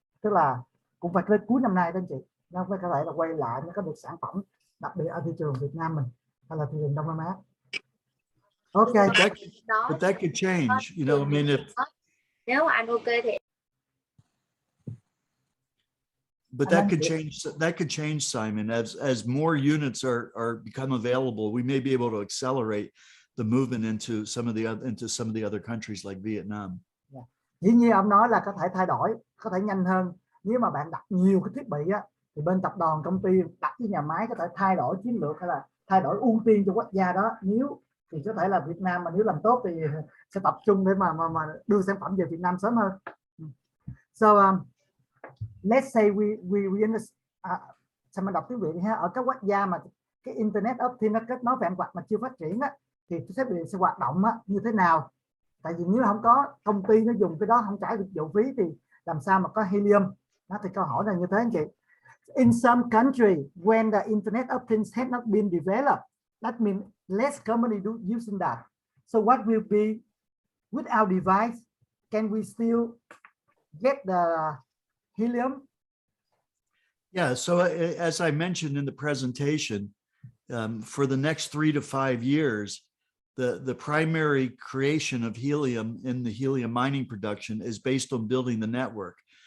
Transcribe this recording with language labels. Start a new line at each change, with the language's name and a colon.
Vietnamese: Tức là cũng phải tới cuối năm nay đó anh chị, nó mới có thể là quay lại, nó có được sản phẩm, đặc biệt ở thị trường Việt Nam mình hay là thị trường Đông Nam Á.
English: Okay. But that could change, you know. I mean, if
Vietnamese: nếu mà anh ok thì.
English: But that could change, Simon, as more units are become available. We may be able to accelerate the movement into some of the other countries like Vietnam.
Vietnamese: Dĩ nhiên ông nói là có thể thay đổi, có thể nhanh hơn. Nếu mà bạn đặt nhiều cái thiết bị thì bên tập đoàn công ty đặt cái nhà máy có thể thay đổi chiến lược hay là thay đổi ưu tiên cho quốc gia đó. Nếu thì có thể là Việt Nam mà nếu làm tốt thì sẽ tập trung để mà đưa sản phẩm về Việt Nam sớm hơn.
English: So let's say we
Vietnamese: sao mình đọc tiếng Việt ha, ở các quốc gia mà cái Internet of Things nó kết nối vạn vật mà chưa phát triển thì thiết bị sẽ hoạt động như thế nào? Tại vì nếu không có công ty nó dùng cái đó không trả được vụ phí thì làm sao mà có helium? Đó thì câu hỏi là như thế anh chị.
English: In some country when the Internet of Things has not been developed, that means less company using that. So what will be with our device? Can we still get the helium? Yeah, so as I mentioned in the presentation, For the next 3 to 5 years, the primary creation of helium in the helium mining production is based on building the network.